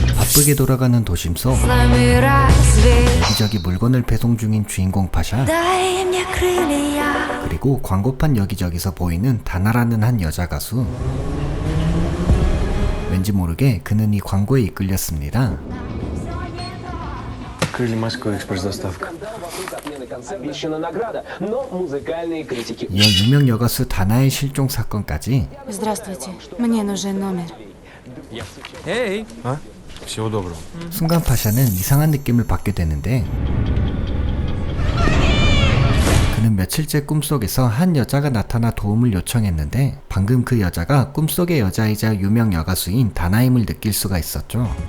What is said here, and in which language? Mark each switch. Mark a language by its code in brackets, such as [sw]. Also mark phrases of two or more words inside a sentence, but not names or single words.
[ko] 바쁘게 돌아가는 도심 속 [ru] С нами разве [ko] 기저귀 물건을 배송 중인 주인공 파샤, [ru] дай мне крылья. [ko] 그리고 광고판 여기저기서 보이는 다나라는 한 여자 가수. 왠지 모르게 그는 이 광고에 이끌렸습니다. [ru] Крылья Москвы, экспресс-доставка. Обещана награда, но музыкальные критики [ko] 이어 유명 여가수 다나의 실종 사건까지. [ru] Здравствуйте. Мне нужен номер. Эй! А? Всего доброго. [ko] 순간 파샤는 이상한 느낌을 받게 되는데, 그는 며칠째 꿈속에서 한 여자가 나타나 도움을 요청했는데 방금 그 여자가 꿈속의 여자이자 유명 여가수인 다나임을 느낄 수가 있었죠.